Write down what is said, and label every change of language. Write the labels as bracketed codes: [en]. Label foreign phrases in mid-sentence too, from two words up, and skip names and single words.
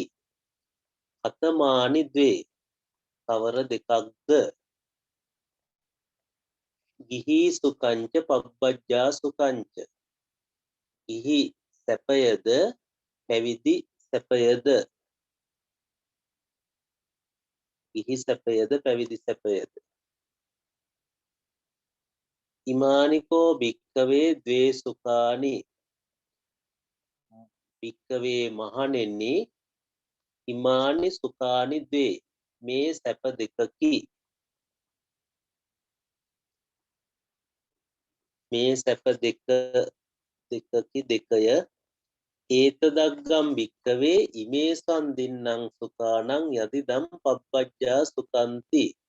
[pi] අතමානි ද්වේ [si] කවර දෙකක්ද? [pi] ගිහි සුඛංච පබ්බජ්ජා සුඛංච [si] ගිහි සැපයද පැවිදි සැපයද. ගිහි සැපයද පැවිදි සැපයද. [pi] ඉමානිකෝ භික්ඛවේ ද්වේ සුඛානි භික්ඛවේ මහණෙනි ඉමානි සුඛානි ද්වේ [si] මේ සැප දෙකකි. මේ සැප දෙකකි දෙකය. [pi] ඒතදග්ගම් භික්ඛවේ ඉමේසං දින්නම් සුඛානං යදිදම් පබ්බජ්ජා සුඛන්ති.